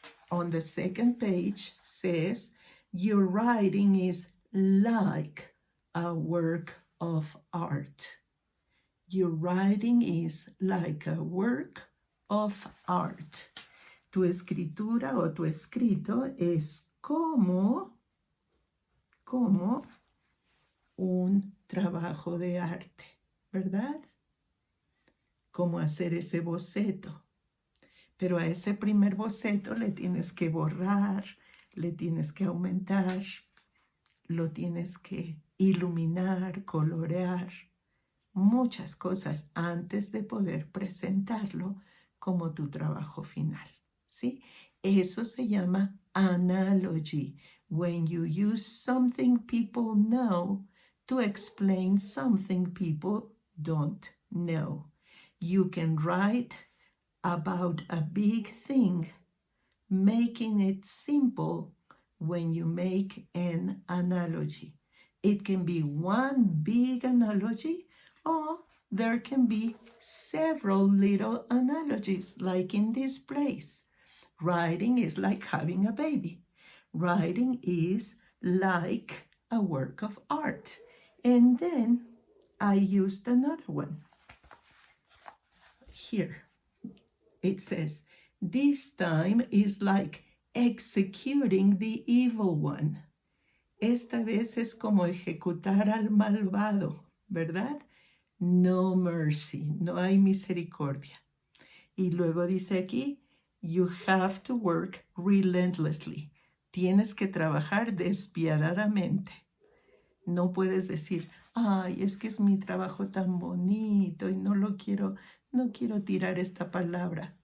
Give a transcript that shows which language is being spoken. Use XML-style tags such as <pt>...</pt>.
<en>On the second page says, your writing is like a work of art. Your writing is like a work of art.</en> <es>Tu escritura o tu escrito es como un trabajo de arte, ¿verdad? Como hacer ese boceto. Pero a ese primer boceto le tienes que borrar, le tienes que aumentar, lo tienes que iluminar, colorear, muchas cosas antes de poder presentarlo como tu trabajo final, ¿sí? Eso se llama analogy.</es> <en>When you use something people know to explain something people don't know. You can write about a big thing, making it simple when you make an analogy. It can be one big analogy, or there can be several little analogies, like in this place. Writing is like having a baby. Writing is like a work of art. And then I used another one. Here it says, this time is like executing the evil one.</en> <es>Esta vez es como ejecutar al malvado, ¿verdad?</es> <en>No mercy,</en> <es>no hay misericordia. Y luego dice aquí,</es> <en>you have to work relentlessly.</en> <es>Tienes que trabajar despiadadamente. No puedes decir, ay, es que es mi trabajo tan bonito y no quiero tirar esta palabra.</es>